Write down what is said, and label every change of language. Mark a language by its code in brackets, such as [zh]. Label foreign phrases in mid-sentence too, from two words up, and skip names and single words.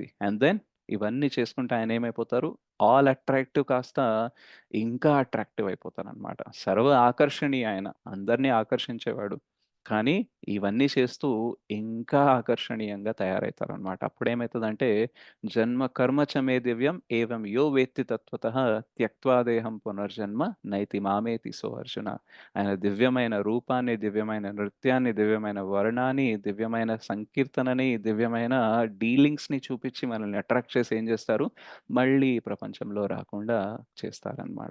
[en] and then [te] ఇవన్నీ చేసుకుంటే ఆయనేమైపోతారు? [en] all attractive [te] కాస్త ఇంకా అట్రాక్టివ్ అయిపోతారనమాట. సర్వ ఆకర్షణీయ ఆయన. అందరిని ఆకర్షించేవాడు. కానీ ఇవన్నీ చేస్తూ ఇంకా ఆకర్షణీయంగా తయారైతారనమాట. [sa] అప్పుడేమైతదంటే जन्म कर्म च मे दिव्यं एवं यो वेत्ति तत्वतः त्यक्त्वा देहं पुनर्जन्म नैति मामेति सो अर्जुन. [te] ఆయన దివ్యమైన రూపాన్ని, దివ్యమైన నృత్యాన్ని, దివ్యమైన వర్ణాన్ని, దివ్యమైన సంకీర్తనని, దివ్యమైన డీలింగ్స్‌ని చూపిచ్చి మనల్ని అట్రాక్ట్ చేసి ఏం చేస్తారు? మళ్ళీ ఈ ప్రపంచంలో రాకుండా చేస్తారనమాట.